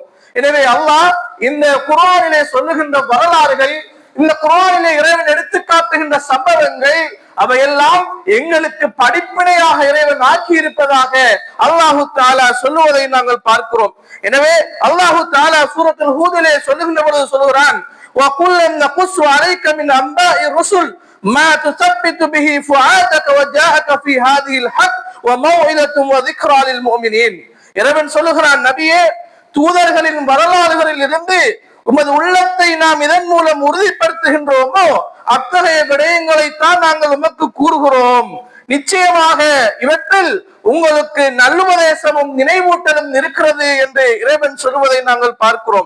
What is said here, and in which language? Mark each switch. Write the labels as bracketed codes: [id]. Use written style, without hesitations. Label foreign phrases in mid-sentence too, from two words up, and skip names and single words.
[ta] எனவே அல்லாஹ் இந்த குர்ஆனிலே சொல்லுகின்ற வரலாறுகள், இந்த குர்ஆனிலே இறைவன் எடுத்து காட்டுகின்ற சம்பவங்கள், அவையெல்லாம் எங்களுக்கு படிப்பினையாக இறைவன் ஆக்கி இருப்பதாக [ar] الله تعالى [ta] சொல்லுவதை நாங்கள் பார்க்கிறோம். எனவே [ar] الله تعالى [ta] சூரத்துல் ஹூதிலே சொல்லுகின்ற பொழுது சொல்கிறான், [ar] وَقُلًّا نَقُصُّ عَلَيْكَ مِنْ أَنْبَاءِ الرُّسُلِ مَا تُثَبِّتُ بِهِ فُؤَادَكَ وَجَاءَكَ فِي هَذِهِ الْحَقُّ وَمَوْعِظَةٌ وَذِكْرَى لِلْمُؤْمِنِينَ. [ta] இறைவன் சொல்லுகிறான், நபியே, தூதர்களின் வரலாறுகளில் இருந்து உமது உள்ளத்தை நாம் இதன் மூலம் உறுதிப்படுத்துகின்றோமோ அத்தகைய விடயங்களைத்தான் நாங்கள் உமக்கு கூறுகிறோம். நிச்சயமாக இவற்றில் உங்களுக்கு நல்லுபதேசமும் நினைவூட்டலும் இருக்கிறது என்று இறைவன் சொல்வதை நாங்கள் பார்க்கிறோம்.